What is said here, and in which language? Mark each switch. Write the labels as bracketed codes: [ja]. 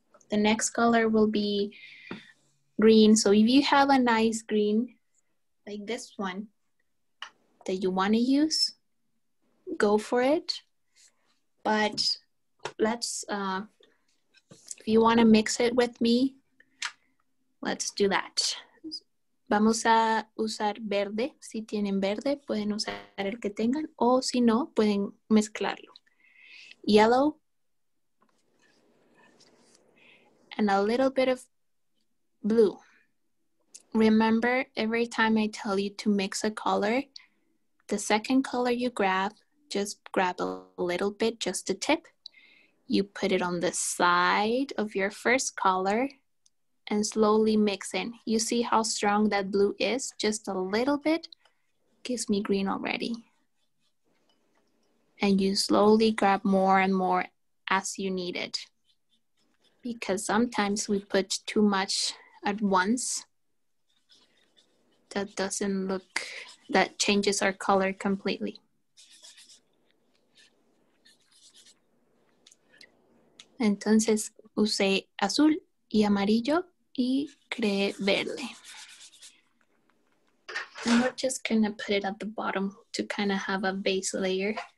[en] The next color will be green. So if you have a nice green, like this one, that you want to use, go for it. But let's, if you want to mix it with me, let's do that. [es] Vamos a usar verde. Si tienen verde, pueden usar el que tengan. O si no, pueden mezclarlo. [en] Yellow. And a little bit of blue. Remember, every time I tell you to mix a color, the second color you grab, just grab a little bit, just a tip. You put it on the side of your first color and slowly mix in. You see how strong that blue is? Just a little bit gives me green already. And you slowly grab more and more as you need it. Because sometimes we put too much at once. That doesn't look, that changes our color completely. [es] Entonces usé azul y amarillo y creé verde. [en] And we're just gonna put it at the bottom to kind of have a base layer.